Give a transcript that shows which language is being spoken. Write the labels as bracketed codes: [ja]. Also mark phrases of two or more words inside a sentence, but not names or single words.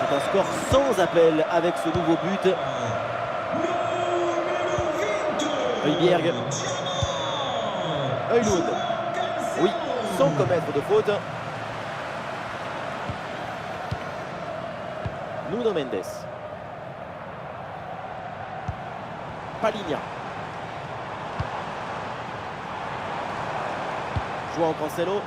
[fr] score sans appel avec ce nouveau but. Højbjerg. Højlund. Oui, sans commettre de faute. Nuno Mendes. Palhinha. João Cancelo.